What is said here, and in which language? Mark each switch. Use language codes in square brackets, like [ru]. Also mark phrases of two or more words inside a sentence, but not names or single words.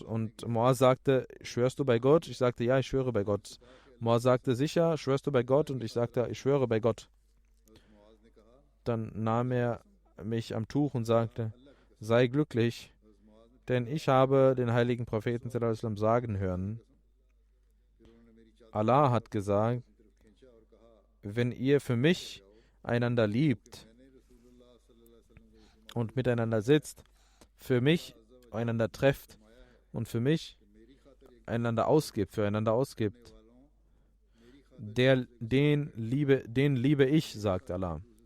[de] Und Muaz sagte, schwörst du bei Gott? Ich sagte, ja, ich schwöre bei Gott. Muaz sagte, sicher, schwörst du bei Gott? Und ich sagte, ich schwöre bei Gott. Dann nahm er mich am Tuch und sagte, sei glücklich, denn ich habe den heiligen Propheten [ar] صلى الله عليه وسلم [de] sagen hören, Allah hat gesagt, wenn ihr für mich einander liebt und miteinander sitzt, für mich einander trefft und für mich füreinander ausgibt, den liebe ich, sagt Allah.